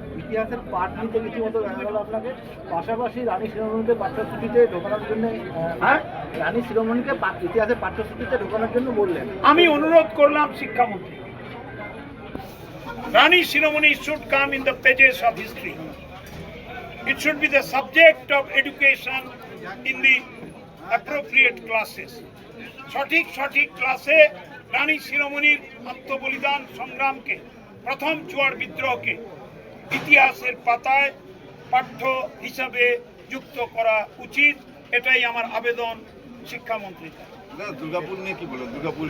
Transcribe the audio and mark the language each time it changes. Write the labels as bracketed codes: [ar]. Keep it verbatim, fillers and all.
[bn] ইতিহাসের পাঠ নিতে কিছু মতো দেখা গেল আপনাকে। পাশাপাশি রানী শিরোমণিকে পাঠ্যসূচিতে ঢোকানোর জন্য হ্যাঁ? রানী শিরোমণিকে পা- ইতিহাসের পাঠ্যসূচিতে ঢোকানোর জন্য বললেন। আমি অনুরোধ করলাম শিক্ষামন্ত্রী, [en] Rani Shiromani should come in the pages of history. It should be the subject of education in the appropriate classes. [bn] সঠিক সঠিক ক্লাসে রানী শিরোমণির আত্মবলিদান সংগ্রামকে, প্রথম জোয়ার বিদ্রোহকে ইতিহাসের পাতায় পাঠ্য হিসাবে যুক্ত করা উচিত। এটাই আমার আবেদন শিক্ষামন্ত্রী। না, দুর্গাপুর নিয়ে কি বলো? দুর্গাপুর